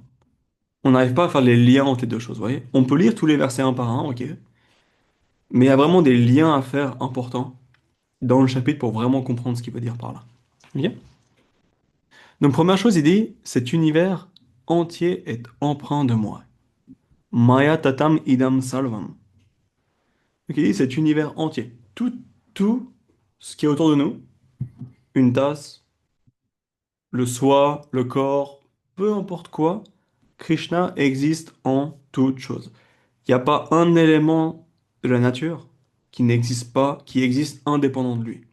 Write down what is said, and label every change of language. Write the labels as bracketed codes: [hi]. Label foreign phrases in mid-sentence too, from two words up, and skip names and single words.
[fr] On n'arrive pas à faire les liens entre les deux choses, vous voyez? On peut lire tous les versets un par un, ok, mais il y a vraiment des liens à faire importants dans le chapitre pour vraiment comprendre ce qu'il veut dire par là. Ok. Donc, première chose, il dit, cet univers entier est empreint de moi. [sa] Maya tatam idam salvam. [fr] Donc, il dit, cet univers entier, tout ce qui est autour de nous, une tasse, le soi, le corps, peu importe quoi, Krishna existe en toute chose. Il n'y a pas un élément de la nature qui n'existe pas, qui existe indépendant de lui.